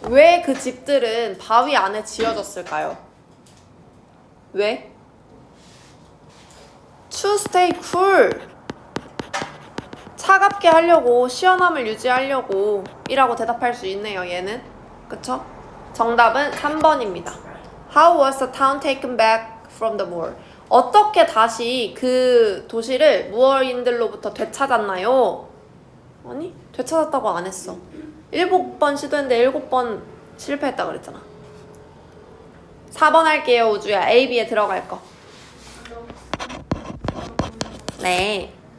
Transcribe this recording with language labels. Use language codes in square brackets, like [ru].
[ko] 왜 그 집들은 바위 안에 지어졌을까요? 왜? [en] To stay cool. [ko] 차갑게 하려고, 시원함을 유지하려고 이라고 대답할 수 있네요, 얘는. 그쵸? 정답은 3번입니다. [en] How was the town taken back from the Moor? [ko] 어떻게 다시 그 도시를 무어인들로부터 되찾았나요? 아니, 되찾았다고 안 했어. 7번 시도했는데 7번 실패했다 그랬잖아. 4번 할게요, 우주야. A, B에 들어갈 거. 네.